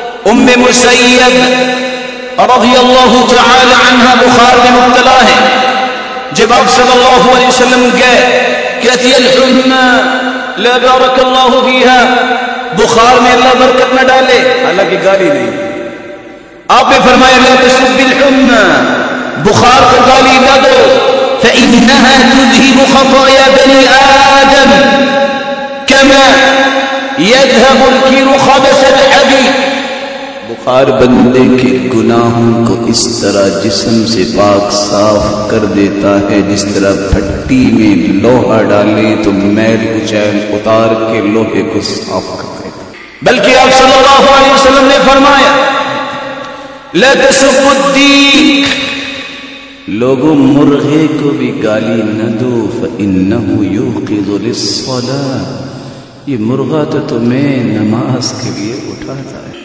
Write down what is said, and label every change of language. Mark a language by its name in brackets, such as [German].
[Urdu] ام مسیب رضی اللہ تعالی عنہ بخار میں مبتلا ہے. جب آپ صلی اللہ علیہ وسلم گئے کہتی [Arabic] الحمى لا بارک اللہ فیہا، [Urdu] بخار میں اللہ برکت نہ ڈالے، حالانکہ گالی نہیں. [Arabic] آپ نے فرمایا لا تسب الحمى، [Urdu] بخار کو گالی نہ دو، [Arabic] فإنها تذهب خطايا بني آدم كما يذهب الكير خبث الحديد. [Urdu] بخار بندے کے گناہوں کو اس طرح جسم سے پاک صاف کر دیتا ہے جس طرح بھٹی میں لوہا ڈالیں تو میل کچیل اتار کے لوہے کو صاف کر دیتا. بلکہ آپ صلی اللہ علیہ وسلم نے فرمایا [Arabic] لا تسبوا الديك، [Urdu] لوگوں مرغے کو بھی گالی نہ دو، [Arabic] فإنه يوقظ للصلاة، [Urdu] یہ مرغا تو تمہیں نماز کے لیے اٹھاتا ہے.